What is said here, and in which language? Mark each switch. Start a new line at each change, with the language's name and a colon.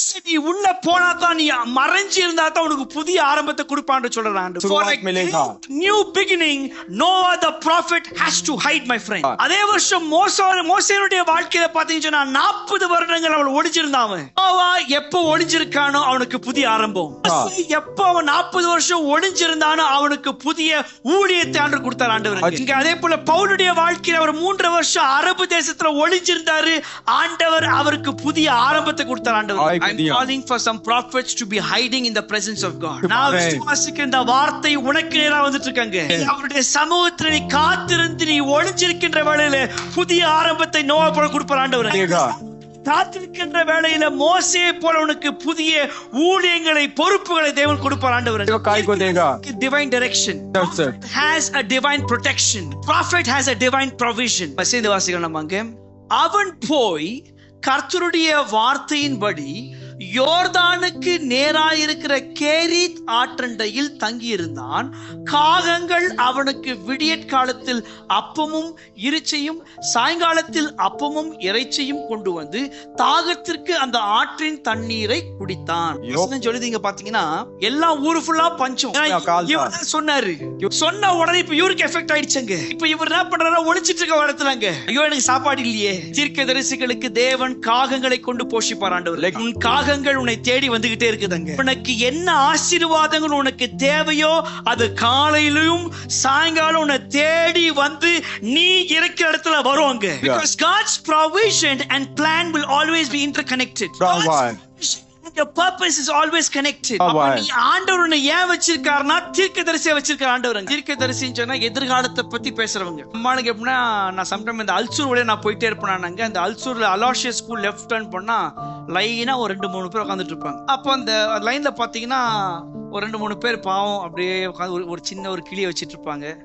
Tamil: நீ உள்ள போனாதான், நீ மறைஞ்சு இருந்தா தான் உனக்கு புதிய ஆரம்பத்தை கொடுப்பான்னு சொல்றான்.
English: New beginning Noah the prophet has to hide, my friend.
Tamil: அதே வருஷம் மோசேயுடைய வாழ்க்கையில பாத்தீங்கன்னா 40 வருடங்கள் அவன் ஒளிஞ்சிருந்தான். நோவா எப்ப ஒளிஞ்சிருக்கானோ அவனுக்கு புதிய ஆரம்பம். எப்ப அவன் 40 வருஷம் ஒளிஞ்சிருந்தானோ அவனுக்கு புதிய ஊழியத்தை ஆண்டவர் கொடுத்தார் ஆண்டவர். இங்க அதே போல பவுலுடைய வாழ்க்கையில அவர் 3 வருஷம் அரபு தேசத்துல ஒளிஞ்சிருந்தாரு, ஆண்டவர் அவருக்கு புதிய ஆரம்பத்தை கொடுத்தார் ஆண்டவர்.
English: I'm calling for some prophets to be hiding in the presence of God.
Tamil: நான் விசுவாசிக்கிற இந்த வார்த்தை உனக்கு நேரா வந்துட்டு இருக்காங்க. அவருடைய சமூகத்துல நீ காத்திருந்து நீ ஒளிஞ்சிருக்கின்ற வேளையில புதிய ஆரம்பத்தை நோவா போல கொடுப்பார் ஆண்டவர். காத்திருக்கின்ற வேளையில மோசேயை போல உனக்கு புதிய ஊழியங்களை பொறுப்புகளை தேவன் கொடுப்பார் ஆண்டவர்.
English: Divine direction has a divine protection. Prophet has a divine provision.
Tamil: சேர்ந்து வாசிக்கலாம் நம்ம. அவன் போய் கர்த்தருடைய வார்த்தையின்படி யோர்தானுக்கு நேராயிருக்கிற கேரீத் ஆற்றண்டையில் தங்கியிருந்தான். காகங்கள் அவனுக்கு விடியற்காலத்தில் அப்பமும் இறைச்சியும் சாயங்காலத்தில் அப்பமும் இறைச்சியும் கொண்டு வந்து தாகத்திற்கு அந்த ஆற்றின் தண்ணீரை குடித்தான். சொல்லுதீங்க பாத்தீங்கன்னா எல்லாம் ஊரு ஃபுல்லா பஞ்சம். சொன்னாரு, சொன்ன உடனே இப்ப இவருக்கு எஃபெக்ட் ஆயிடுச்சுங்க. இப்ப இவர் என்ன பண்றாரு, ஒளிச்சிட்டு இருக்க இடத்துலங்க ஐயோ எனக்கு சாப்பாடு இல்லையே. தீர்க்கதரிசிகளுக்கு தேவன் காகங்களை கொண்டு போஷிப்பார் ஆண்டவர். உன் காகங்கள் உன்னை தேடி வந்துகிட்டே இருக்குதுங்க. உனக்கு என்ன ஆசீர்வாதங்கள் உனக்கு தேவையோ அது காலையிலும் சாயங்காலம் உன்னை தேடி வந்து நீ இருக்கிற இடத்துல வருவாங்க.
English: Because God's provision and plan will always be interconnected. Your purpose is always connected.
Tamil: நீ ஆண்டவர் உன்னை ஏன் வச்சிருக்காருன்னா தீர்க்கதரிசியை வச்சிருக்கார் ஆண்டவர். தீர்க்கதரிசின்னு சொன்னா எதிர்காலத்தை பத்தி பேசுறவங்க. அம்மானுக்கு எப்படின்னா நான் சம்டைம் இந்த அல்சூர் வழியா நான் போயிட்டே இருப்பேன். அந்த அல்சூர்ல அலாஷியஸ் ஸ்கூல் லெஃப்ட் டர்ன் பண்ணா லைனா ஒரு 2-3 பேர் உட்காந்துட்டு இருப்பாங்க. அப்போ அந்த லைன்ல பாத்தீங்கன்னா ஒரு 2-3 பேர் பாவம் அப்படியே உட்காந்து ஒரு சின்ன ஒரு கிளியை வச்சிட்டு இருப்பாங்க.